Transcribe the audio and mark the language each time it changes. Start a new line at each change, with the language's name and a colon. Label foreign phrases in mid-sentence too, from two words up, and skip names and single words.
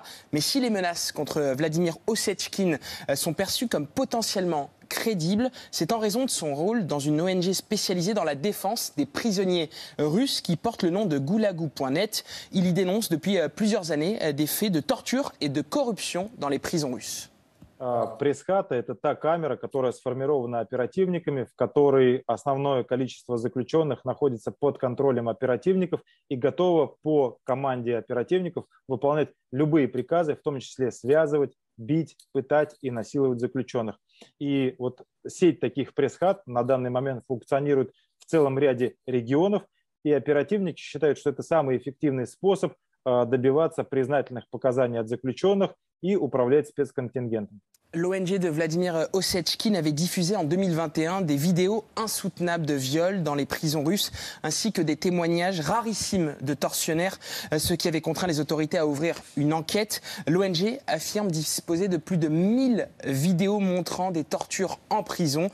French: Mais si les menaces contre Vladimir Ossetchkine sont perçues comme potentiellement crédible, c'est en raison de son rôle dans une ONG spécialisée dans la défense des prisonniers russes qui porte le nom de Gulagou.net. Il y dénonce depuis plusieurs années des faits de torture et de corruption dans les prisons russes.
Russian: Пресс-хата – это та камера, которая сформирована оперативниками, в которой основное количество заключенных находится под контролем оперативников и готово по команде оперативников выполнять любые приказы, в том числе связывать, бить, пытать и насиловать заключенных. И вот сеть таких пресс-хат на данный момент функционирует в целом ряде регионов, и оперативники считают, что это самый эффективный способ добиваться признательных показаний от заключенных и управлять спецконтингентом.
French: L'ONG de Vladimir Ossetchkine avait diffusé en 2021 des vidéos insoutenables de viols dans les prisons russes, ainsi que des témoignages rarissimes de tortionnaires, ce qui avait contraint les autorités à ouvrir une enquête. L'ONG affirme disposer de plus de 1000 vidéos montrant des tortures en prison.